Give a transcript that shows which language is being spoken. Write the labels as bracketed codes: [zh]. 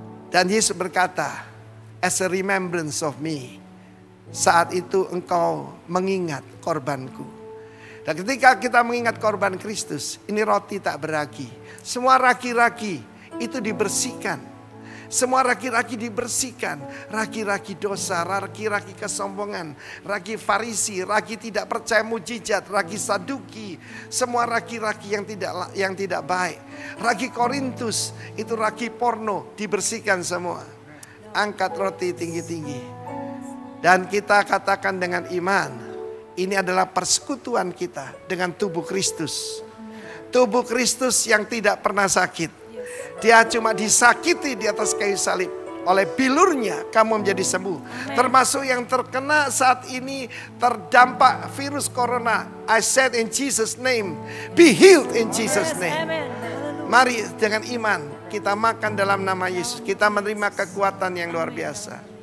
[id] Dan Yesus berkata, [en] as a remembrance of me. [id] Saat itu engkau mengingat korbanku. Dan ketika kita mengingat korban Kristus, ini roti tak beragi. Semua ragi-ragi itu dibersihkan. Semua ragi-ragi dibersihkan. Ragi-ragi dosa, ragi-ragi kesombongan, ragi Farisi, ragi tidak percaya mujizat, ragi Saduki. Semua ragi-ragi yang tidak baik. Ragi Korintus, itu ragi porno, dibersihkan semua. Angkat roti tinggi-tinggi. Dan kita katakan dengan iman, ini adalah persekutuan kita dengan tubuh Kristus. Tubuh Kristus yang tidak pernah sakit. Dia cuma disakiti di atas kayu salib. Oleh bilurnya kamu menjadi sembuh. Termasuk yang terkena saat ini terdampak virus corona. [en] I said in Jesus name, be healed in Jesus name. [id] Mari dengan iman kita makan dalam nama Yesus. Kita menerima kekuatan yang luar biasa.